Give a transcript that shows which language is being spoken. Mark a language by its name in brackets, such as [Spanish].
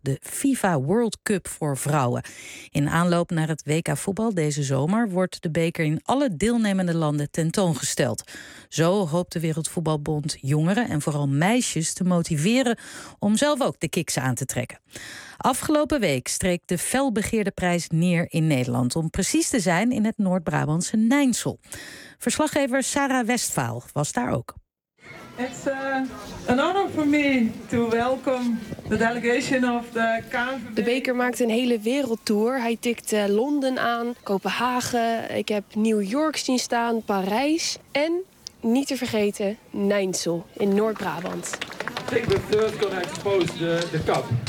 [Dutch] De FIFA World Cup voor vrouwen. In aanloop naar het WK voetbal deze zomer wordt de beker in alle deelnemende landen tentoongesteld. Zo hoopt de Wereldvoetbalbond jongeren en vooral meisjes te motiveren om zelf ook de kiksen aan te trekken. Afgelopen week streek de felbegeerde prijs neer in Nederland, om precies te zijn in het Noord-Brabantse Nijnsel. Verslaggever Sarah Westphal was daar ook. [English] It's an honor for me to welcome the delegation of the KNVB. [Dutch] De beker maakt een hele wereldtour. Hij tikt Londen aan, Kopenhagen. Ik heb New York zien staan, Parijs en niet te vergeten Nijnsel in Noord-Brabant. [English] I think we're first gonna expose the cup.